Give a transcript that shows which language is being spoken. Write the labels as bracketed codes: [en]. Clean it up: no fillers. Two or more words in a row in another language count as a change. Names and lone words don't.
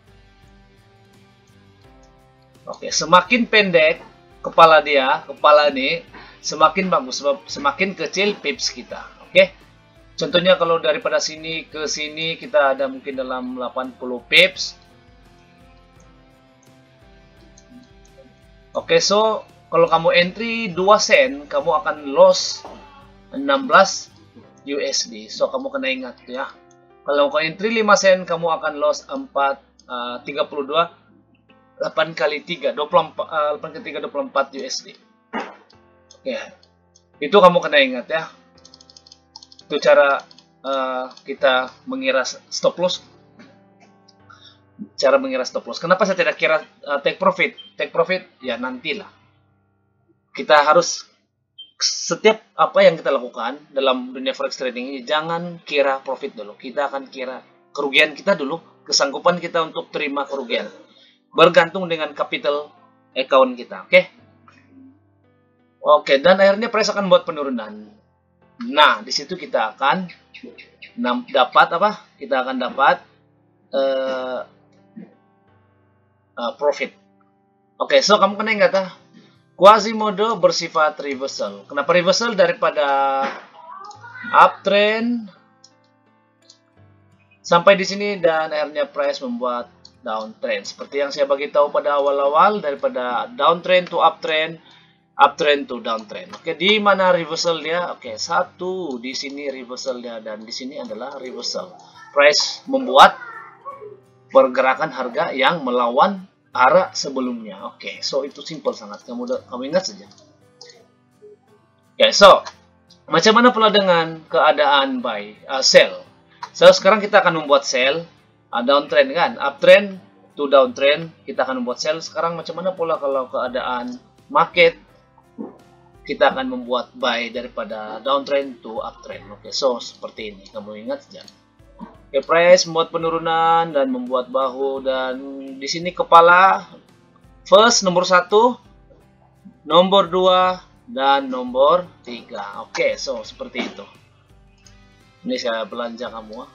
[ms] Oke, semakin pendek kepala nih, semakin bagus, semakin kecil pips kita. Oke. Contohnya kalau daripada sini ke sini kita ada mungkin dalam 80 pips. Oke, so kalau kamu entry 2 sen, kamu akan loss 16 USD. So kamu kena ingat ya. Kalau kamu entry 5 sen, kamu akan loss 32 8 kali 3, 8 kali 3, 24 USD. Oke. Itu kamu kena ingat ya. Itu cara kita mengira [en] stop loss. [ms] Cara mengira [en] stop loss. [ms] Kenapa saya tidak kira [en] take profit? Take profit [ms] ya nantilah. Kita harus setiap apa yang kita lakukan dalam dunia [en] forex trading [ms] ini jangan kira profit dulu. Kita akan kira kerugian kita dulu, kesanggupan kita untuk terima kerugian. Bergantung dengan [en] capital account [ms] kita, oke? Oke, dan akhirnya price akan buat penurunan. Nah, di situ kita akan dapat apa? Kita akan dapat profit. Oke, so kamu kena ingat ah, Quasimodo bersifat reversal. Kenapa reversal? Daripada uptrend sampai di sini dan akhirnya price membuat downtrend. Seperti yang saya bagi tahu pada awal-awal, daripada [en] downtrend to uptrend, uptrend to downtrend. [ms] Oke, di mana reversal dia? Oke, satu di sini reversal dia dan di sini adalah reversal. Price membuat pergerakan harga yang melawan arah sebelumnya. Oke, so itu simple sangat. Kamu ingat saja. Oke, so macam mana pula dengan keadaan [en] buy, sell? [ms] So sekarang kita akan membuat sell. Downtrend kan, [en] uptrend to downtrend, [ms] kita akan membuat sell. Sekarang macam mana pula kalau keadaan market, kita akan membuat buy daripada [en] downtrend to uptrend. [ms] Oke, so seperti ini, kamu ingat saja. Oke, price membuat penurunan dan membuat bahu, dan di sini kepala first nomor 1, nomor 2 dan nomor 3. Oke, so seperti itu. Ini saya belanja kamu.